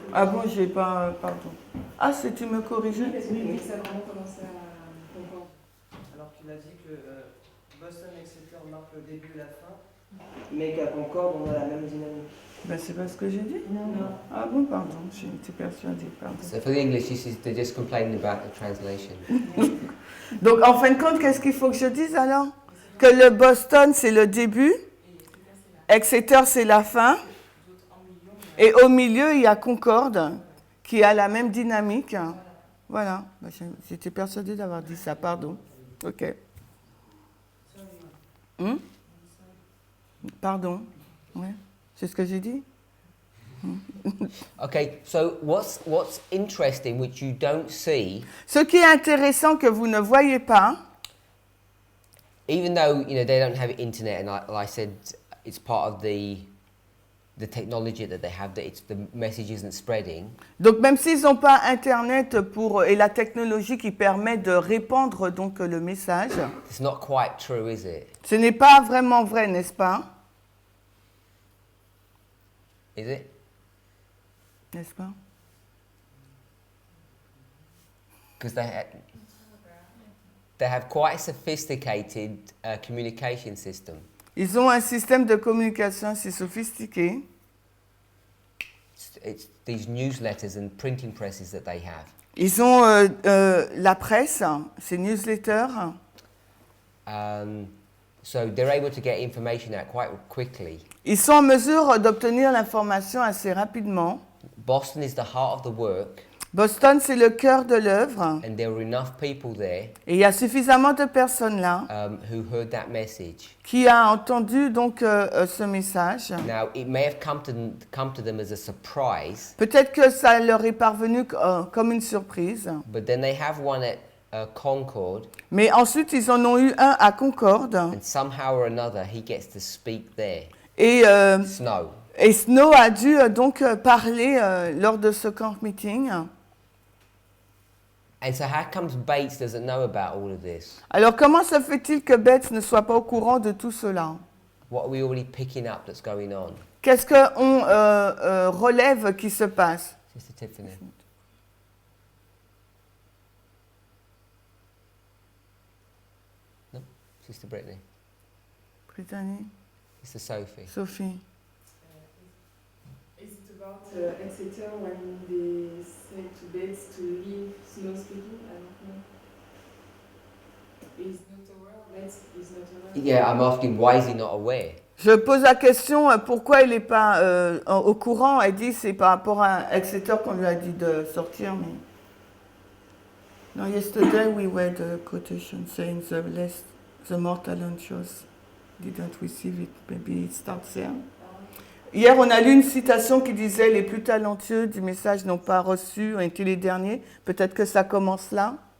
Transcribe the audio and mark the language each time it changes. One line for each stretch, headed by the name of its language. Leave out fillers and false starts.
French: Ah bon, j'ai pas, pardon. Ah, c'est tu me corriges? Oui, parce que oui, ça a vraiment commencé à Concorde. Alors qu'il a dit que Boston, Exeter marque le début et la fin, mais qu'à Concorde, on a la même dynamique. Ben, c'est pas ce que j'ai dit. Non. Ah bon, pardon, j'ai été persuadée, pardon.
English: So for the English, they're just complaining about the translation.
French: Donc, en fin de compte, qu'est-ce qu'il faut que je dise alors? Que le Boston, c'est le début, Exeter, c'est la fin, et au milieu, il y a Concorde, qui a la même dynamique. Voilà, ben, j'étais persuadée d'avoir dit ça, pardon. Ok. Pardon, ouais, c'est ce que j'ai dit.
English: Okay, so what's interesting, which you don't see,
French: Ce qui est intéressant que vous ne voyez pas,
English: even though they don't have internet, and like I said, it's part of the technology that they have, that it's the message isn't spreading.
French: donc même s'ils n'ont pas Internet et la technologie qui permet de répandre donc le message,
English: It's not quite true, is it?
French: ce n'est pas vraiment vrai, n'est-ce pas?
English: Is it?
French: N'est-ce pas?
English: Because they have quite a sophisticated communication system.
French: Ils ont un système de communication assez sophistiqué.
English: It's these newsletters and printing presses that they have.
French: Ils ont la presse, ces newsletters.
English: So they're able to get information out quite quickly.
French: Ils sont en mesure d'obtenir l'information assez rapidement.
English: Boston is the heart of the work,
French: Boston, c'est le cœur de l'œuvre.
English: and there were enough people there
French: Et il y a suffisamment de personnes là
English: who heard that message.
French: qui a entendu donc ce message.
English: Now, it may have come to them as a surprise,
French: Peut-être que ça leur est parvenu comme une surprise.
English: but then they have one at Concord,
French: Mais ensuite, ils en ont eu un à Concorde.
English: and somehow or another, he gets to speak there.
French: Et
English: Snow.
French: Snow a dû donc parler lors de ce camp meeting.
English: And so how comes Bates doesn't know about all of this?
French: Alors, comment se fait-il que Bates ne soit pas au courant de tout cela?
English: What are we already picking up that's going on?
French: Qu'est-ce qu'on relève qui se passe?
English: Sister Tiffany. No? Sister Brittany. Brittany, Sister Sophie. Sophie. Is it about Exeter when they said to Bates to leave Snow speaking? I don't know. He's not aware. Bates is not aware. Yeah, I'm asking why is he not aware?
French: Je pose la question, pourquoi il n'est pas au courant? Elle dit c'est par rapport à Exeter qu'on lui a dit de sortir. Mais...
English: No, yesterday we read a quotation saying the more talentuous didn't receive it. Maybe it starts there.
French: Hier, on a lu une citation qui disait « Les plus talentueux du message n'ont pas reçu, ont été les derniers ». Peut-être que ça commence là.